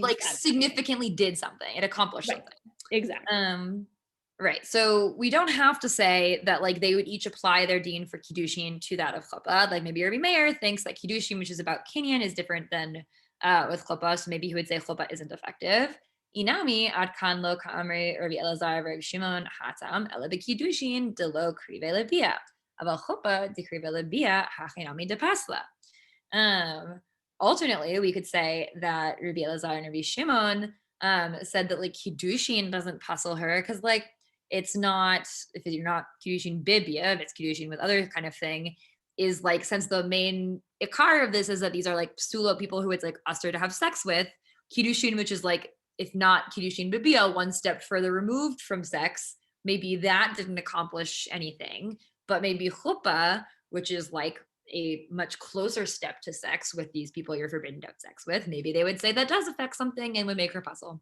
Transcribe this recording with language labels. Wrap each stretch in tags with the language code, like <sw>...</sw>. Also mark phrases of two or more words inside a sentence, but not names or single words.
<en>It like significantly did something. It accomplished something. Exactly. Right. So we don't have to say that like they would each apply their deen for kiddushin to that of chuppah. Like maybe Rabbi Meir thinks that kiddushin, which is about kinyan, is different than with chuppah. So maybe he would say chuppah isn't effective.</en> <arc>אי נמי עד כאן לא קאמרי רבי אלעזר רבי שמעון התם אלא בקידושין דלא קריבי לביאה אבל חופה דקריבי לביאה הכי נמי דפסלה.</arc> <en>Alternately, we could say that Rabbi Elazar and Rabbi Shimon said that like kiddushin doesn't pasul her because like it's not, if you're not</en> <he>קידושין בביאה,</he> <en>if it's kiddushin with other kind of thing, is like, since the main ikar of this is that these are like psulo people who it's like usher to have sex with, kiddushin, which is like, if not</en> <he>קידושין בביאה,</he> <en>one step further removed from sex, maybe that didn't accomplish anything, but maybe chuppah, which is like a much closer step to sex with these people you're forbidden to have sex with, maybe they would say that does affect something and would make her pasul.</en>